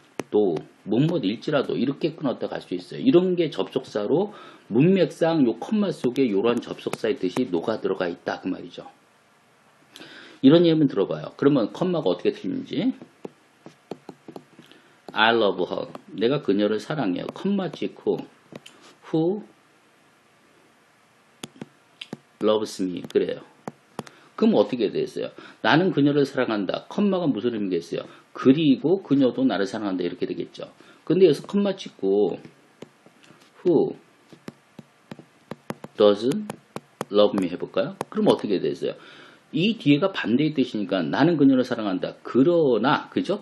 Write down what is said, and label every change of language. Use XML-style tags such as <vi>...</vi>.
<ko>또 뭐뭐일지라도 이렇게 끊었다 갈 수 있어요. 이런 게 접속사로 문맥상 요 컴마 속에 이런 접속사의 뜻이 녹아 들어가 있다 그 말이죠. 이런 예문 들어봐요. 그러면 컴마가 어떻게 틀리는지.</ko> <en>I love her.</en> <ko>내가 그녀를 사랑해요. 컴마 찍고</ko> <en>who loves me.</en> <ko>그래요. 그럼 어떻게 됐어요? 나는 그녀를 사랑한다. 컴마가 무슨 의미겠어요? 그리고 그녀도 나를 사랑한다. 이렇게 되겠죠. 근데 여기서 컴마 찍고</ko> <en>who doesn't love me</en> <ko>해볼까요? 그럼 어떻게 됐어요? 이 뒤에가 반대의 뜻이니까 나는 그녀를 사랑한다. 그러나 그죠?</ko>